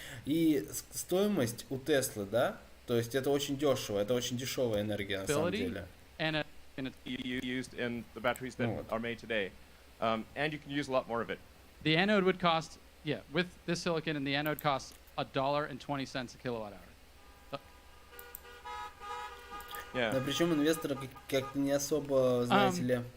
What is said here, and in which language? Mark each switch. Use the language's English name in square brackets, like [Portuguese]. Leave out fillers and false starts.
[Russian] И стоимость у Теслы, да, то есть это очень дешево, это очень дешевая энергия на самом деле. [English] And Used in the batteries that [Russian] Вот. [English] are made today, and you can use a lot more of it. the anode would cost, with this silicon, and the anode costs $1.20 a kilowatt hour. Yeah. [Russian] Но причем инвесторы как-то не особо, знаете ли,